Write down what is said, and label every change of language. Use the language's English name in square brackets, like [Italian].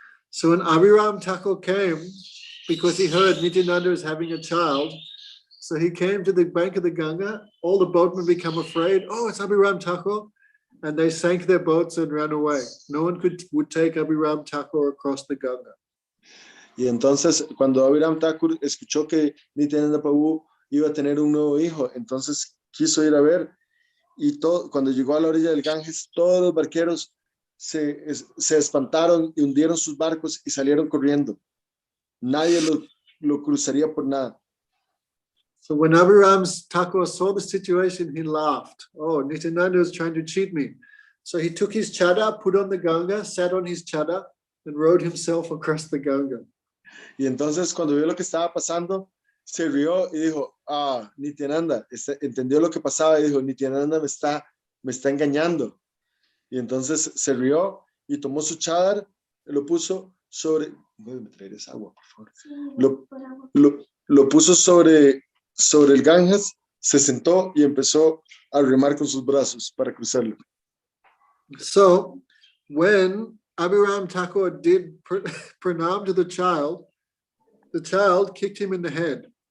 [English] So when Abhiram Thakur came, because he heard Nityananda is having a child, so he came to the bank of the Ganga, all the boatmen become afraid, oh, it's Abhiram Thakur, and they sank their boats and ran away. No one would take Abhiram Thakur across the Ganga. [Spanish] Y entonces cuando Abhiram Thakur escuchó que Nityananda Prabhu iba a tener un nuevo hijo, entonces quiso ir a ver y cuando llegó a la orilla del Ganges, todos los barqueros se espantaron y hundieron sus barcos y salieron corriendo. Nadie lo cruzaría por nada. [English] So when Abhiram Thakur saw the situation, he laughed. Oh, Nityananda is trying to cheat me. So he took his chada, put on the Ganga, sat on his chada, and rode himself across the Ganga. [Spanish] Y entonces cuando vio lo que estaba pasando, se rió y dijo, Nityananda, entendió lo que pasaba y dijo, Nityananda me está engañando. Y entonces se rió y tomó su chadar, lo puso sobre, voy a traer esa agua, por favor. Lo puso sobre el Ganges, se sentó y empezó a remar con sus brazos para cruzarlo. [English] So when Abhiram Thakur did pranam to the child kicked him in the head.